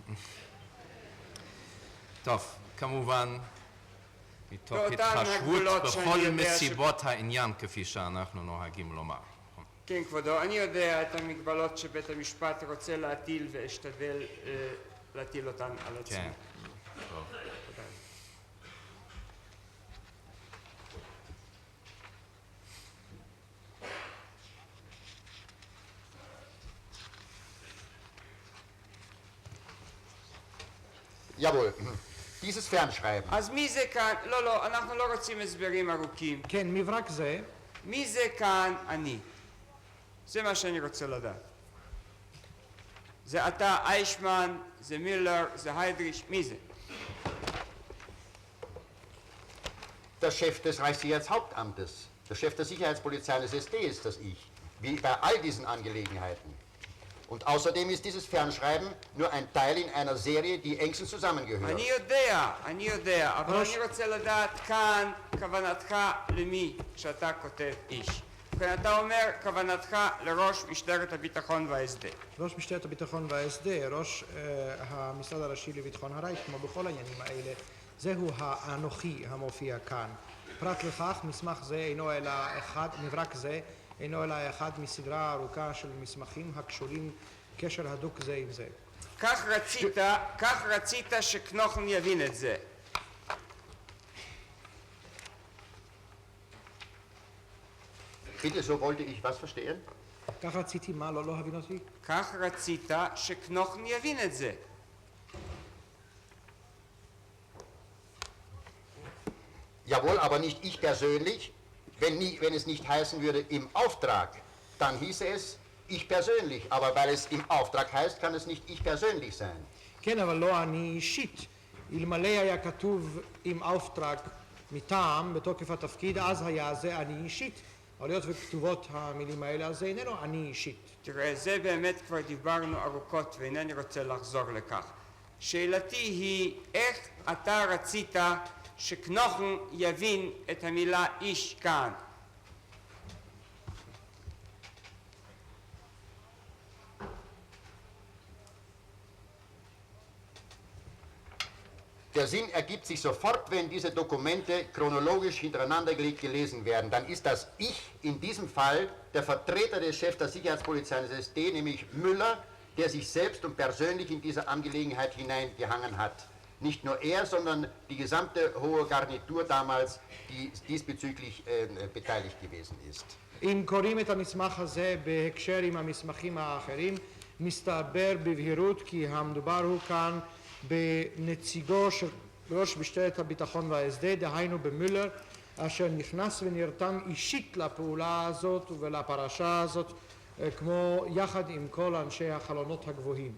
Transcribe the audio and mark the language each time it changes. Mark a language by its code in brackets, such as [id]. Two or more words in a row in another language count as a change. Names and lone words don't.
[he] טוב, כמובן, מתוך באותן התחשבות הגבולות בכל שאני יודע מסיבות העניין, כפי שאנחנו נוהגים לומר. כן, כבודו, אני יודע את המגבלות שבית המשפט רוצה להטיל ואשתדל להטיל אותן על עצמי. כן, טוב. תודה. [de] Jawohl. Dieses Fernschreiben. [he] אז מי זה כאן? לא, אנחנו לא רוצים הסברים ארוכים. כן, מברק זה, מי זה כאן? אני. זה מה שאני רוצה לדעת. זה אתה, איישמן, זה מילר, זה היידריש, מי זה? [de] Der Chef des Reichssicherheitshauptamtes, der Chef der Sicherheitspolizei des SD ist das ich, wie bei all diesen Angelegenheiten. Und außerdem ist dieses Fernschreiben nur ein Teil in einer Serie, die engstens zusammengehört. [he] אני יודע, אבל אני רוצה לדעת כאן כוונתך למי שאתה כותב איש. אתה אומר כוונתך לראש משטרת הביטחון וההסדר. ראש משטרת הביטחון וההסדר, ראש המשרד הראשי לביטחון הרייך, כמו בכל העניינים האלה, זהו האנוכי המופיע כאן. פרט לכך, מסמך זה אינו אלא אחד, מברק זה אינו אלא אחד מסדרה ארוכה של מסמכים הקשורים קשר הדוק זה עם זה. כך רצית שקנוכן יבין את זה. [de] Bitte, so wollte ich was verstehen? [he] כך רציתי מה? לא להבין אותי? כך רצית שקנוכן יבין את זה. [de] Jawohl, aber nicht ich persönlich. Wenn es nicht heißen würde im Auftrag, dann hieße es ich persönlich. Aber weil es im Auftrag heißt, kann es nicht ich persönlich sein. [he] כן, אבל לא אני אישית. אלמלא היה כתוב עם auftrag, מטעם, בתוקף התפקיד, אז היה זה אני אישית. אבל היות וכתובות המילים האלה, אז זה איננו אני אישית. תראה, זה באמת כבר דיברנו ארוכות ואינני רוצה לחזור לכך. שאלתי היא, איך אתה רצית שקנוכן יבין את המילה איש כאן? [de] Der Sinn ergibt sich sofort, wenn diese Dokumente chronologisch hintereinander gelegt gelesen werden. Dann ist das Ich in diesem Fall der Vertreter des Chefs der Sicherheitspolizei des SD, nämlich Müller, der sich selbst und persönlich in diese Angelegenheit hineingehangen hat. Nicht nur er, sondern die gesamte hohe Garnitur damals, die diesbezüglich beteiligt gewesen ist. [he] אם קוראים את המסמך הזה בהקשר עם המסמכים האחרים, מסתבר בבהירות כי המדובר הוא כאן בנציגו של ראש משטרת הביטחון וההסדר, דהיינו במולר, אשר נכנס ונרתם אישית לפעולה הזאת ולפרשה הזאת, כמו יחד עם כל אנשי החלונות הגבוהים.